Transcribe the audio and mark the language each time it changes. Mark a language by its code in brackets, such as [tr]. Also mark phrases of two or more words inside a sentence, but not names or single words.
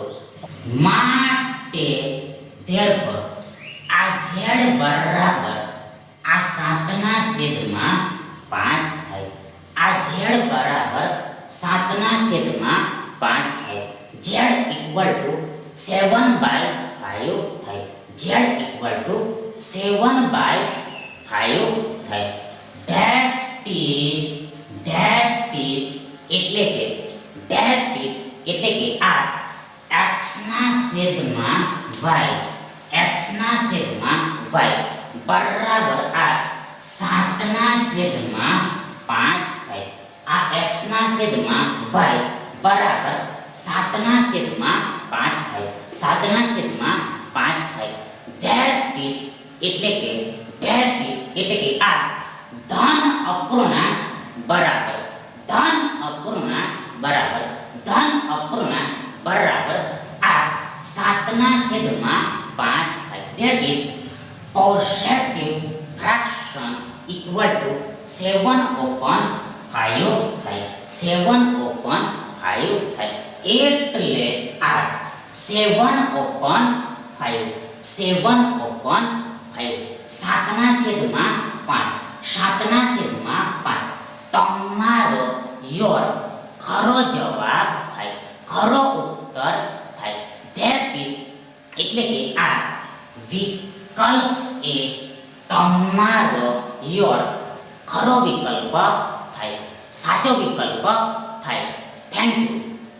[gu] માટે therefore આ z બરાબર આ 7ના છેદમાં 5 થાય. આ z બરાબર 7ના છેદમાં 5 થાય. z [en] equal to [gu] 7/5 થાય. z [en] equal to [gu] 7/5 થાય. [en] that is [gu] એટલે કે આ x ના છેદમાં y બરાબર આ 7ના છેદમાં 5 થાય. આ x ના છેદમાં y બરાબર 7ના છેદમાં 5 થાય. 7ના છેદમાં 5 થાય. [en] that is [gu] એટલે કે આ ધન અપૂર્ણાંક બરાબર આ 7ના છેદમાં 5 થાય. [en] that is positive fraction equal to 7/5 થાય. [gu] 7/5 થાય. એટલે આ 7/5 7ના છેદમાં 5 તમારો ખરો જવાબ થાય, ખરો ઉત્તર થાય. [en] that is [gu] એટલે કે આ વિકલ્પ એ તમારો ખરો વિકલ્પ થાય, સાચો વિકલ્પ થાય. [en] thank you.